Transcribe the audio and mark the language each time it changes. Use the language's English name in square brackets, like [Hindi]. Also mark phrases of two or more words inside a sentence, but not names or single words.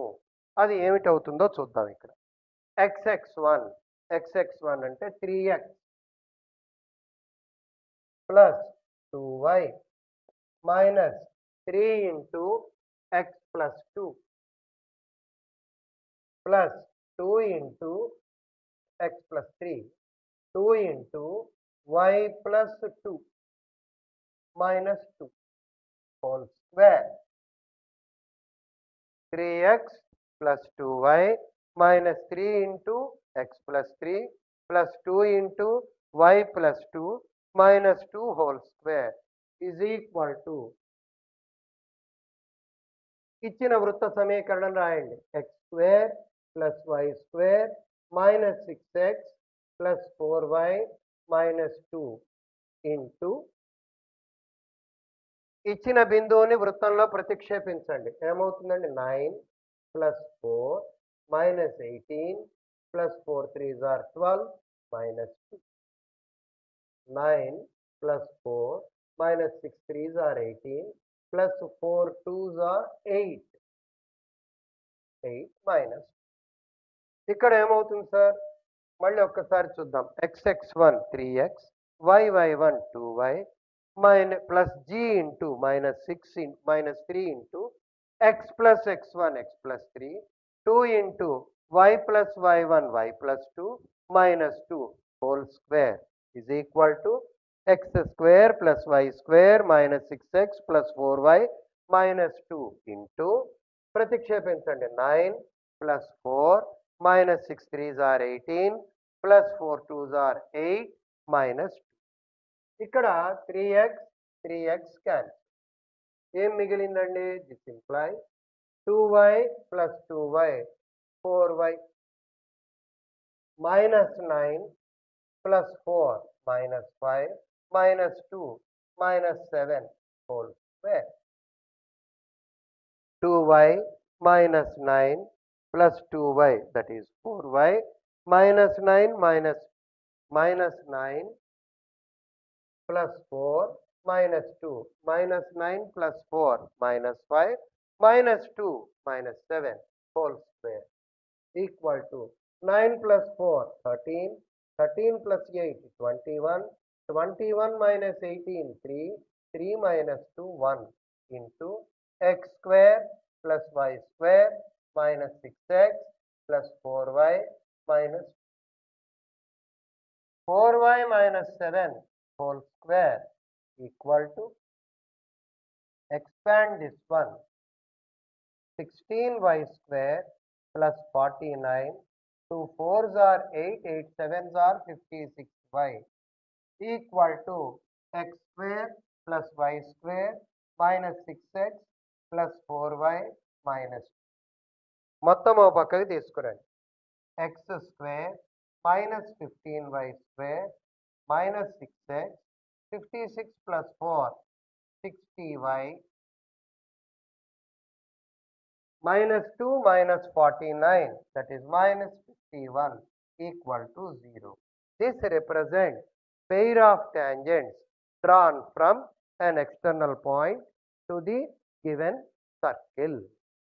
[Telugu] అది ఏమిటవుతుందో చూద్దాం. ఇక్కడ [English] xx1 అంటే 3x plus 2y minus 3 into x plus 2 plus 2 into x plus 3 2 into y plus 2 minus 2 whole square. 3x plus 2y minus 3 into x plus 3 plus 2 into y plus 2 minus 2 whole square is equal to [Telugu] ఇచ్చిన వృత్త సమీకరణం రాయండి. [English] x square plus y square minus 6x plus 4y minus 2 into [Telugu] ఇచ్చిన బిందువుని వృత్తంలో ప్రతిక్షేపించండి. ఏమవుతుందండి? [English] 9 plus 4 minus 18 plus 4 3s are 12 minus 2. 9 plus 4 minus 6 3s are 18 plus 4 2s are 8 మైనస్. [Telugu] ఇక్కడ ఏమవుతుంది సార్? మళ్ళీ ఒక్కసారి చూద్దాం. [English] xx1 3x yy1 2y minus plus g into minus 6 in minus 3 into x plus x1 x plus 3 2 into y plus y1 y plus 2 minus 2 whole square is equal to x square plus y square minus 6x plus 4y minus 2 into ప్రతిక్షేపించండి 9 plus 4 minus 6 3s are 18 plus 4 2s are 8 minus 2. [Telugu] ఇక్కడ 3x 3x క్యాన్సిల్. ఏం మిగిలిందండి? [English] this imply 2y plus 2y 4y minus 9 plus 4 minus 5 minus 2 minus 7 whole square. 2y minus 9 plus 2y, that is 4y minus 9 minus 9 plus 4 minus 2 minus 9 plus 4 minus 5 minus 2 minus 7 whole square equal to 9 plus 4 13, 13 plus 8 21, 21 minus 18 3, 3 minus 2 1 into x square plus y square minus 6x plus 4y minus 4y minus 7 whole square equal to, expand this one, 16y square plus 49, 2 4s are 8, 8 7s are 56y equal to x square plus y square minus 6x plus 4y minus 2. [Telugu] మొత్తం ఓ పక్కకి తీసుకురండి. [English] x square minus 15y square minus 6x 56 plus 4 60y minus 2 minus 49, that is minus 51 equal to 0. This represents pair of tangents drawn from an external point to the given circle.